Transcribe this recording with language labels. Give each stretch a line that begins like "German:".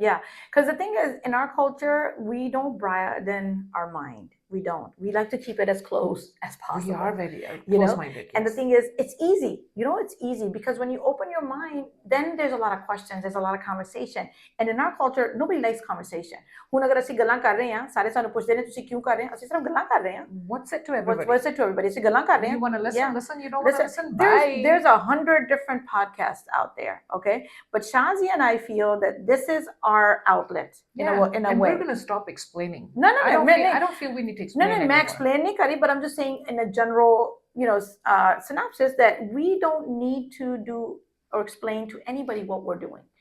English: Yeah, because the thing is, in our culture, we don't broaden our mind. We don't. We like to keep it as close as possible. We are very you know? close-minded. And the yes. thing is, it's easy. You know, it's easy because when you open your mind, then there's a lot of questions. There's a lot of conversation. And in our culture, nobody likes conversation.
Punjabi: ਹੁਣ ਅਗਰ ਅਸੀਂ ਗੱਲਾਂ ਕਰ ਰਹੇ ਹਾਂ, ਸਾਰੇ ਸਾਨੂੰ ਪੁੱਛਦੇ ਨੇ ਤੁਸੀਂ ਕਿਉਂ ਕਰ ਰਹੇ ਹੋ? ਅਸੀਂ ਸਿਰਫ ਗੱਲਾਂ ਕਰ ਰਹੇ ਹਾਂ.
English: What's it to everybody? What's it to everybody?
Punjabi: ਅਸੀਂ ਗੱਲਾਂ ਕਰ ਰਹੇ ਹਾਂ.
English: You want to listen? Yeah. Listen. You don't want to listen? There's 100 different podcasts out there, okay? But Shazia and I feel that this is our outlet in a way. And we're going to stop explaining. No. I don't feel we need to explain No, I explain
Punjabi: nahi kari,
English: but I'm just saying in a general, synopsis that we don't need to do or explain to anybody what we're doing.